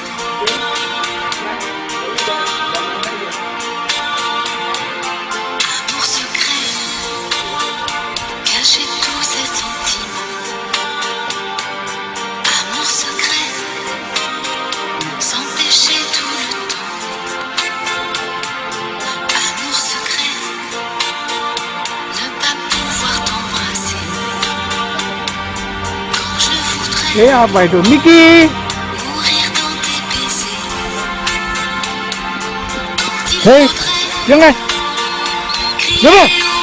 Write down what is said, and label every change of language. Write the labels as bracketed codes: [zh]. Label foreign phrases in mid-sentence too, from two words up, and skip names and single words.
[fr] Amour secret, cacher tous ses sentiments, amour secret, s'empêcher tout le temps, amour secret, ne pas pouvoir t'embrasser, quand je voudrais [zh] 哎呀，拜托 Mickey， [fr] mourir dans tes baisers, quand il Hey, faudrait [zh] 进来， [fr] crier [zh] 来吧。